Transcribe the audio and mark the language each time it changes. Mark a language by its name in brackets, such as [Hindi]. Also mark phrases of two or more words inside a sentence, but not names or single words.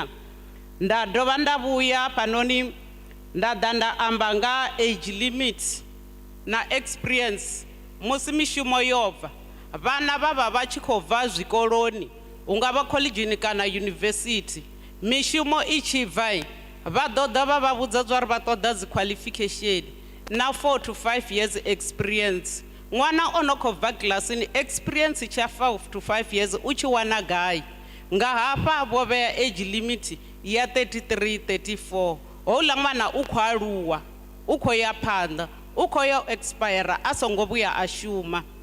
[Venda] Nda dovha nda vhuya panoni nda ḓa nda amba nga [English] age limit [Venda] na experience musi mishumo yo bva vhana vha tshi khou bva zwikoloni ungavha collegeini kana university mishumo i tshi bva vha ḓo ḓa vha vhudza zwa uri vha ṱoḓa dzi qualification na [English] 4 to 5 years experience. [Venda] Ṅwana ono khou bva kilasini experience tsha [English] 4 to 5 years [Venda] u tshi wana gai nga hafha vho vhea [English] age limit [Venda] ya 33 34 houḽa ṅwana u khou aluwa u khou ya phanḓa u khou ya expire a songo vhuya a shuma.